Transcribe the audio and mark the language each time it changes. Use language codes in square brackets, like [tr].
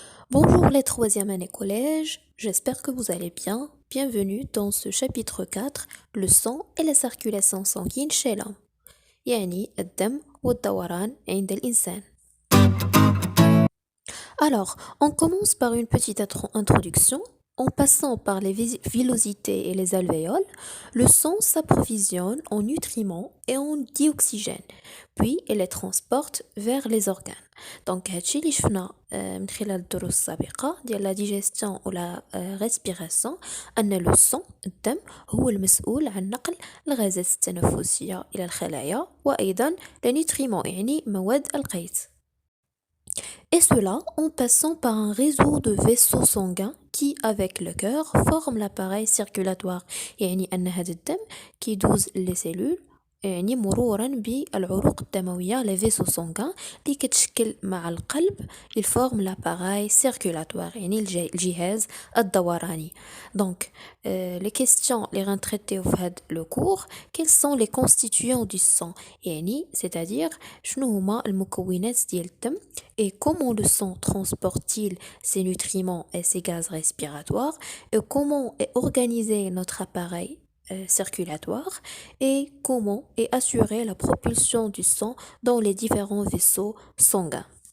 [fr] Pour les troisième année collège, j'espère que vous allez bien. Bienvenue dans ce chapitre 4, le sang et la circulation sanguine chez l'homme. [ar] يعني الدم والدوران عند الإنسان. [fr] Alors, on commence par une petite introduction. En passant par les villosités et les alvéoles, le sang s'approvisionne en nutriments et en dioxygène, puis il les transporte vers les organes. Donc [ar] هادشي اللي شفنا من خلال الدروس السابقة ديال [fr] la digestion ou la respiration [ar] أن [fr] le sang [ar] الدم هو المسؤول عن نقل الغازات التنفسية إلى الخلايا وأيضا [fr] les nutriments [ar] يعني مواد القيت. [fr] Et cela en passant par un réseau de vaisseaux sanguins qui, avec le cœur, forment l'appareil circulatoire. [ar] يعني أن هذا الدم كيدوز [fr] les cellules [ar] يعني مرورا بالعروق الدموية [fr] les vaisseaux sanguins [ar] اللي كتشكل مع القلب [fr] ils forment l'appareil circulatoire [ar] يعني الجهاز الدوراني. [fr] Donc, les questions les rentrées [ar] في هذا [fr] le cours, quels sont les constituants du sang [ar] يعني [fr] c'est-à-dire [ar] شنو هما المكونات ديال الدم [fr] et comment le sang transporte-t-il ces nutriments et ces gaz respiratoires et comment est organisé notre appareil circulatoire et comment est assurée la propulsion du sang dans les différents vaisseaux sanguins.